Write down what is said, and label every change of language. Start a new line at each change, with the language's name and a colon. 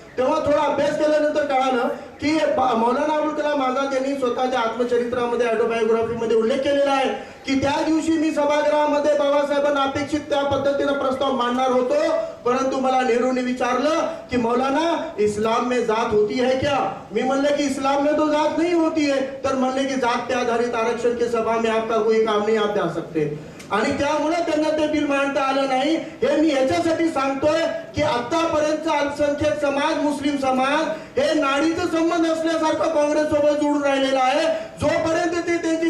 Marathi: तेव्हा थोडा अभ्यास केल्यानंतर कळालं की मौलाना अबुल कलाम आझाद यांनी स्वतःच्या आत्मचरित्रामध्ये ऑटोबायोग्राफीमध्ये उल्लेख केलेला आहे की त्या दिवशी मी सभागृहामध्ये बाबासाहेबांना अपेक्षित त्या पद्धतीनं प्रस्ताव मांडणार होतो, परंतु मला नेहरूने विचारलं की
Hindi: मौलाना इस्लाम में जात होती है क्या?
Marathi: मी म्हणलं की
Hindi: इस्लाम में तो जात नहीं होती है.
Marathi: तर म्हणले की
Hindi: जात पे आधारित आरक्षण की सभा में आपका कोई काम नहीं आप जा सकते,
Marathi: आणि त्यामुळे त्यांना ते बिल मांडता आलं नाही. हे मी याच्यासाठी सांगतोय की आतापर्यंतचा अल्पसंख्याक समाज मुस्लिम समाज हे नाडीचा संबंध असल्यासारखं काँग्रेस सोबत जोडून राहिलेला आहे. जोपर्यंत ते त्यांची